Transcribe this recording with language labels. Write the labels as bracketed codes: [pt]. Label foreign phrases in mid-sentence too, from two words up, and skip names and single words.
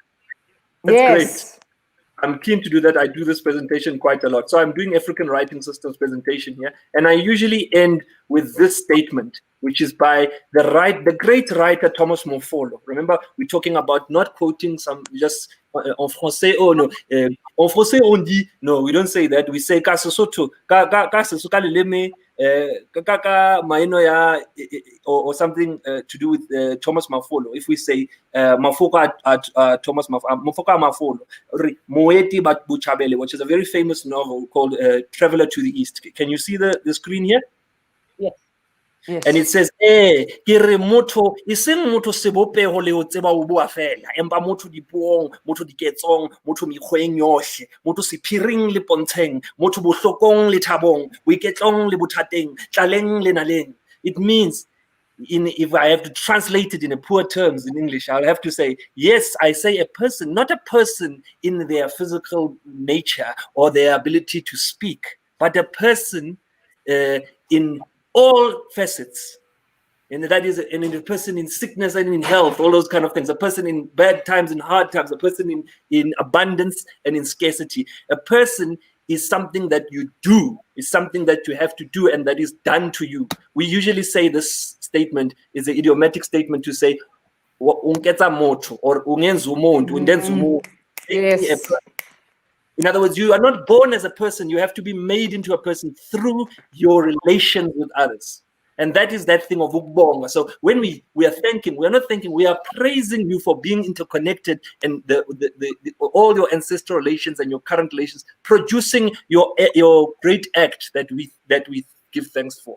[en] That's Yes. great. I'm keen to do that. I do this presentation quite a lot. So I'm doing African Writing Systems presentation here. And I usually end with this statement, which is by the great writer Thomas Mofolo. Remember, we're talking about not quoting some just [fr] en français, [en] oh no, [fr] en français on dit, [en] no, we don't say that. We say [st] ka Sesotho, ka Sesotho ka leleme, ka maino ya, [en] or something to do with Thomas Mafolo. If we say Mafoko Thomas Mafolo, Moeti Bat Buchabele, which is a very famous novel called Traveler to the East. Can you see the screen here? Yes. Yes. And it says, [st] ke re motho e seng motho sebopeho le ho tseba ho bua fela, empa motho dipuong, motho diketsong, motho mekgweng yohle, motho sephiring le pontsheng, motho bohlokong le thabong, boiketlong le bothateng, tlaleng le naleng. [en] It means, if I have to translate it in a poor terms in English, I'll have to say, yes, I say a person, not a person in their physical nature or their ability to speak, but a person in all facets. And that is a person in sickness and in health, all those kind of things. A person in bad times and hard times, a person in abundance and in scarcity. A person is something that you do, is something that you have to do and that is done to you. We usually say this statement is an idiomatic statement to say, [st] unketsa motho [zu] or ungenza umuntu, undenza umuntu. [en] Yes. In other words, you are not born as a person. You have to be made into a person through your relations with others. And that is that thing of ukubonga. So when we are thanking, we are not thanking, we are praising you for being interconnected and all your ancestral relations and your current relations, producing your great act that we give thanks for.